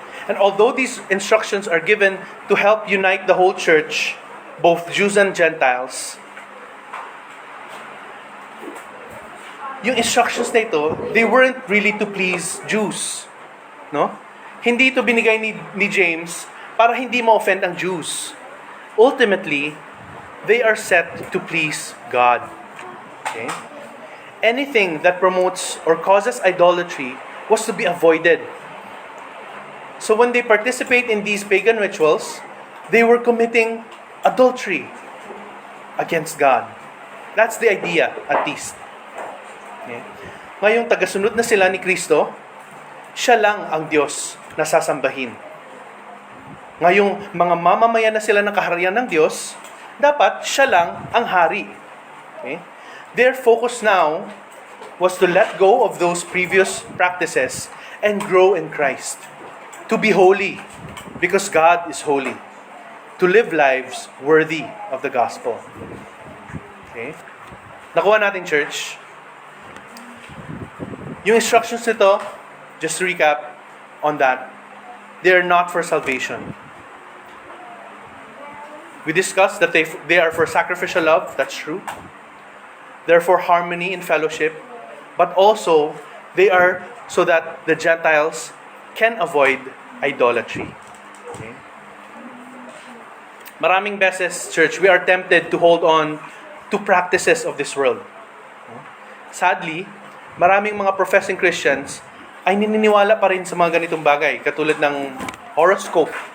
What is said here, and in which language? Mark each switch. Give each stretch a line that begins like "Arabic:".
English: And although these instructions are given to help unite the whole church, both Jews and Gentiles,
Filipino: yung instructions na ito,
English: they weren't really to please Jews. No?
Filipino: Hindi ito binigay ni James para hindi ma-offend ang Jews.
English: Ultimately, they are set to please God. Okay? Anything that promotes or causes idolatry was to be avoided. So when they participate in these pagan rituals, they were committing adultery against God. That's the idea, at least. Okay?
Filipino: Ngayong tagasunod na sila ni Kristo, siya lang ang Diyos na sasambahin. Ngayong mga mamamayan na sila ng kaharian ng Diyos, dapat siya lang ang hari.
English: Okay? Their focus now was to let go of those previous practices and grow in Christ. To be holy, because God is holy. To live lives worthy of the gospel. Okay?
Filipino: Nakuha natin, church. Yung instructions nito,
English: just to recap on that, they are not for salvation. We discussed that they are for sacrificial love, that's true. They're for harmony and fellowship, but also they are so that the Gentiles can avoid idolatry. Okay?
Filipino: Maraming beses,
English: church, we are tempted to hold on to practices of this world.
Filipino: Sadly, maraming mga professing Christians ay nininiwala pa rin sa mga ganitong bagay, katulad ng horoscope.